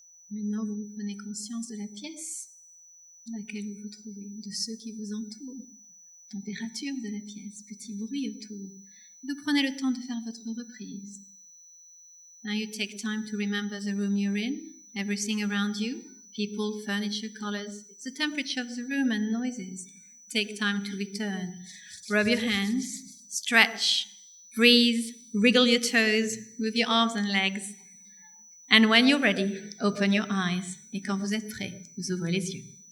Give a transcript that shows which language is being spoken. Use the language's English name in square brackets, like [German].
[French] Maintenant, vous prenez conscience de la pièce dans laquelle vous vous trouvez, de ceux qui vous entourent, température de la pièce, petit bruit autour. Vous prenez le temps de faire votre reprise. [English] Now you take time to remember the room you're in, everything around you, people, furniture, colors, the temperature of the room and noises. Take time to return. Rub your hands, stretch, breathe, wriggle your toes, move your arms and legs. And when you're ready, open your eyes. [French] Et quand vous êtes prêt, vous ouvrez les yeux.